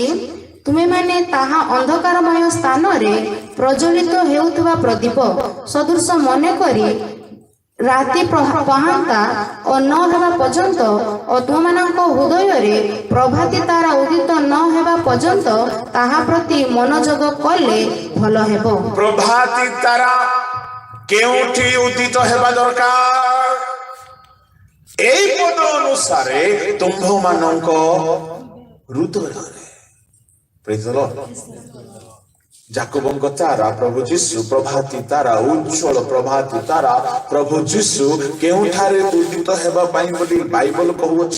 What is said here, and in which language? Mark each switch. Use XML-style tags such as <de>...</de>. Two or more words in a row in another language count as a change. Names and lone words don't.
<or>ତୁମେମାନେ ତାହା ଅନ୍ଧକାରମୟ ସ୍ଥାନରେ ପ୍ରଜ୍ୱଳିତ ହେଉଥିବା ପ୍ରଦୀପ ସଦୃଶ ମନେକରି ରାତି ପହାନ୍ତା ଓ ନ ହେବା ପର୍ଯ୍ୟନ୍ତ ଓ ତୁମମାନଙ୍କ ହୃଦୟରେ ପ୍ରଭାତୀ ତାରା ଉଦିତ ନ ହେବା ପର୍ଯ୍ୟନ୍ତ ତାହା ପ୍ରତି ମନୋଯୋଗ କଲେ ଭଲ ହେବ। ପ୍ରଭାତୀ ତାରା କେଉଁଠି ଉଦିତ ହେବା ଦରକାର? এই পদ অনুসারে ତୁମ୍ଭମାନଙ୍କ ହୃଦୟରେ।</or> <en>Praise the Lord.</en> <or>ଯାକୋବଙ୍କ ତାରା ପ୍ରଭୁ ଯୀଶୁ, ପ୍ରଭାତୀ ତାରା, ଉଜ୍ଜଳ ପ୍ରଭାତୀ ତାରା ପ୍ରଭୁ ଯୀଶୁ କେଉଁଠାରେ ଉଦିତ ହେବା ପାଇଁ ବୋଲି ବାଇବଲ କହୁଅଛି?</or>